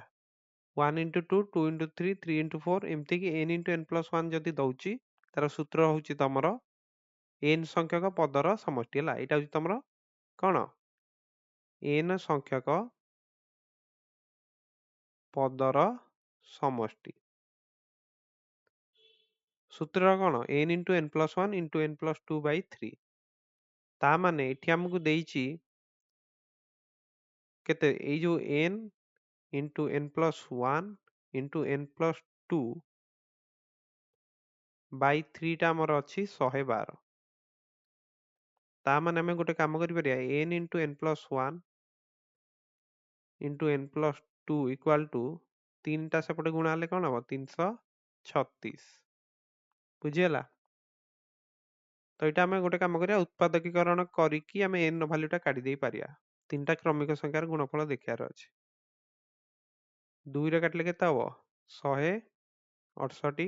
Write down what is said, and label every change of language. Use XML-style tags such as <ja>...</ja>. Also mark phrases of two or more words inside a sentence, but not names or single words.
<en>1 into 2, 2 into 3, 3 into 4</en> <or>ଏମିତି କି</or> <en>n into n plus 1</en> <or>ଯଦି ଦଉଛି ତାର ସୂତ୍ର ହଉଛି ତମର n ସଂଖ୍ୟକ ପଦର ସମଷ୍ଟି, ହେଲା। ଏଇଟା ହଉଛି ତମର କ'ଣ, n ସଂଖ୍ୟକ ପଦର ସମଷ୍ଟି। ସୂତ୍ର କ'ଣ,</or> <en>n into n plus 1 into n plus 2 by 3।</en> <or>ତା ମାନେ ଏଠି ଆମକୁ ଦେଇଛି କେତେ, ଏଇ ଯୋଉ</or> <en>n into n plus 1 into n plus 2 by 3</en> <or>ଟା ଆମର ଅଛି 112। ତା ମାନେ ଆମେ ଗୋଟେ କାମ କରିପାରିବା,</or> <en>n into n plus 1 into n plus 2 equal to 3ଟା</en> <or>ସେପଟେ ଗୁଣା ହେଲେ କ'ଣ ହବ,</or> <en>336।</en> <or>ବୁଝିହେଲା? ତ ଏଇଟା ଆମେ ଗୋଟେ କାମ କରିବା, ଉତ୍ପାଦକୀକରଣ କରିକି ଆମେ n ର ଭାଲ୍ୟୁଟା କାଢି ଦେଇ ପାରିବା। 3ଟା କ୍ରମିକ ସଂଖ୍ୟାର ଗୁଣଫଳ ଦେଖିବାର ଅଛି। 2ରେ କାଟିଲେ କେତେ ହବ, 168।</or>